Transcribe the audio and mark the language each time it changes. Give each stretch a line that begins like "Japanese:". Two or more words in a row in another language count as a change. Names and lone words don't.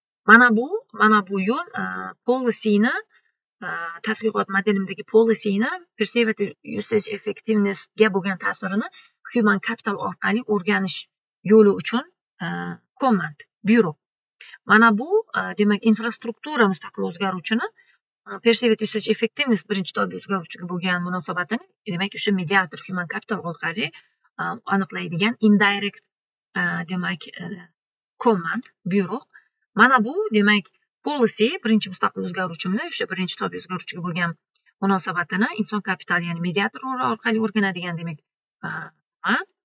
Uzbek: Mana bu, mana bu yo'l, a, policyni, a, tadqiqot modelimdagi policyni
English: perceived usage effectiveness'ga
Uzbek: bo'lgan ta'sirini
English: human capital
Uzbek: orqali o'rganish yo'li uchun, a, command, buyruq. Mana bu, a, demak, infrastruktura mustaqil o'zgaruvchini, a,
English: perceived usage effectiveness
Uzbek: birinchi tobi o'zgaruvchiga bo'lgan munosabatini, demak, o'sha mediator
English: human capital
Uzbek: orqali, a, aniqlaydigan indirect, a, demak, a, command, buyruq. Mana bu, demak, policy birinchi mustaqil o'zgaruvchimni o'sha birinchi tobi o'zgaruvchiga bo'lgan munosabatini inson kapitali, ya'ni mediator or-, orqali o'rganadigan, demak, a, nima?